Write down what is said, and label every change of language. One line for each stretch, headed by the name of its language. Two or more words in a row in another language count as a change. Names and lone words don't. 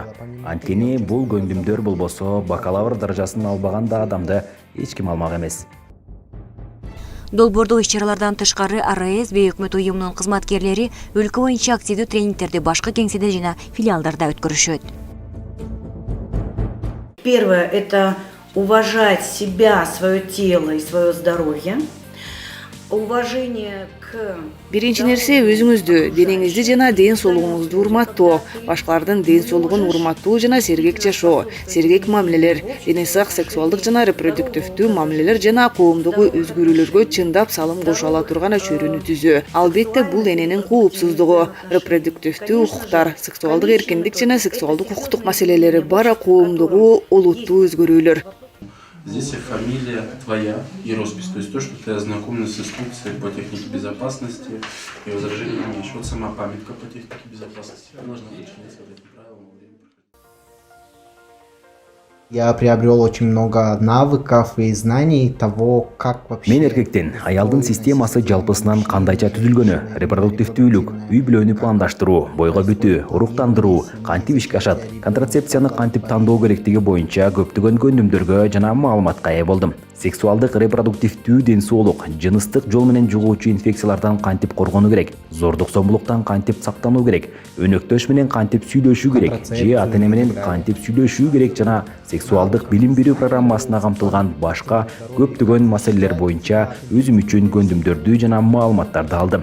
Kyrgyz: Анткени бул көндүмдөр болбосо бакалавр даражасын албаган да адамды эч ким алмак эмес. Долбоордук иш-чаралардан тышкары АРС бейөкмөт уюмунун кызматкерлери өлкө боюнча активдүү тренингтерди башка кеңседе жана филиалдарда өткөрүшөт.
Russian: Первое – это уважать себя, свое тело и свое здоровье. Уважение к...
Kyrgyz: Биринчи нерсе өзүңүздү, денеңизди жана ден соолугуңузду урматтоо, башкалардын ден соолугун урматтоо жана сергек жашоо, сергек мамилелер, дене сак, сексуалдык жана репродуктивдүү мамилелер жана коомдогу өзгөрүүлөргө чындап салым кошо ала турган чөйрөнү түзөө. Албетте бул дененин коопсуздугу, репродуктивдүү укуктар, сексуалдык эркиндик жана сексуалдык укуктук маселелери бар коомдогу олуттуу өзгөрүүлөр.
Russian: Здесь фамилия твоя и роспись, то есть то, что ты ознакомлен с инструкцией по технике безопасности и возражения не имеешь. Вот сама памятка по технике безопасности. Можно подчиняться этим правилам во время прохода. Я приобрел очень много навыков и знаний того, как вообще...
Kyrgyz: Мен эркектен аялдын системасы жалпысынан кандайча түзүлгөнү, репродуктивдүүлүк, үй бүлөнү пландаштыруу, бойго бүтүү, уруктандыруу, кантип ишке ашат, контрацепцияны кантип тандоо керектиги боюнча көптөгөн көндүмдөргө жана маалыматка ээ болдум. Сексуалдык репродуктивдүү ден соолук, жыныстык жол менен жугуучу инфекциялардан кантип коргонуу керек, зордук зомбулуктан кантип сактануу керек, өнөктөш менен кантип сүйлөшүү керек, же ата-эне менен кантип сүйлөшүү керек жана сексуалдык билим берүү программасына камтылган башка көптөгөн маселелер боюнча өзүм үчүн көндүмдөрдү жана маалыматтарды алдым.